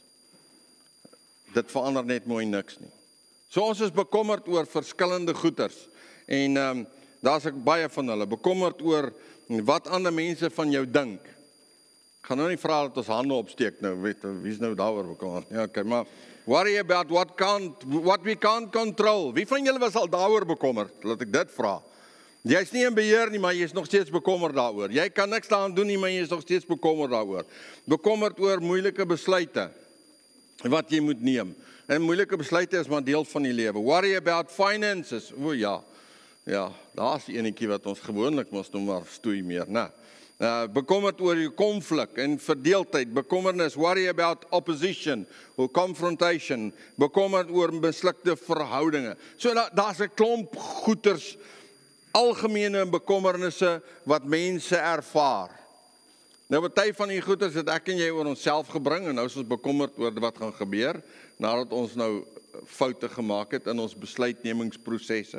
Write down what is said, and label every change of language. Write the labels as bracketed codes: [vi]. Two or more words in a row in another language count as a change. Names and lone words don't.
[af] Dit verander net mooi niks nie. So ons is bekommerd oor verskillende goeters, en daar's ek baie van hulle, bekommerd oor wat ander mense van jou dink. Ek gaan nou nie vra dat ons hande opsteek nou, weet, wie is nou daaroor bekommerd? [en] Ja, okay, maar worry about what we can't control. [af] Wie van julle was al daaroor bekommerd? Laat ek dit vra. Jy is nie in beheer nie, maar jy is nog steeds bekommerd daaroor. Jy kan niks daaraan doen nie, maar jy is nog steeds bekommerd daaroor. Bekommerd oor moeilike besluite wat jy moet neem. En moeilike besluite is maar deel van die lewe. [en] Worry about finances. [af] O ja, daar's die enetjie wat ons gewoonlik mos nou maar stoei meer, né? Bekommerd oor die konflik en verdeeldheid, bekommernis, [en] worry about opposition, or confrontation, [af] bekommerd oor mislukte verhoudinge. So daar's 'n klomp goeters, algemene bekommernisse wat mense ervaar. Nou, party van die goeters het ek en jy oor onsself gebring, en nou is ons bekommerd oor wat gaan gebeur, nadat ons nou foute gemaak het in ons besluitnemingsprosesse.